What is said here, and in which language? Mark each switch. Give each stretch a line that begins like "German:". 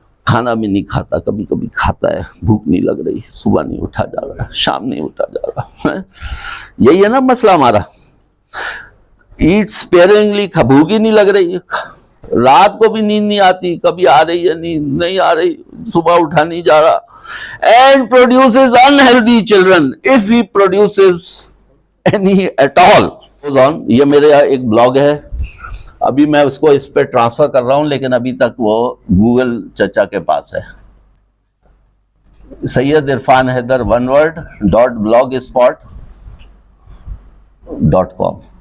Urdu: کھانا بھی نہیں کھاتا, کبھی کبھی کھاتا ہے, بھوک نہیں لگ رہی, صبح نہیں اٹھا جا رہا, شام نہیں اٹھا جا رہا. یہی ہے نا مسئلہ ہمارا.
English: eat sparingly,
Urdu: بھوک ہی نہیں لگ رہی, رات کو بھی نیند نہیں آتی, کبھی آ رہی ہے نیند, نہیں آ رہی, صبح اٹھا نہیں جا رہا.
English: And produces unhealthy children if he produces any at all.
Urdu: یہ میرا ایک بلاگ ہے, ابھی میں اس کو اس پہ ٹرانسفر کر رہا ہوں, لیکن ابھی تک وہ گوگل چچا کے پاس ہے.
English: Syed Irfan Haider one word .blogspot.com.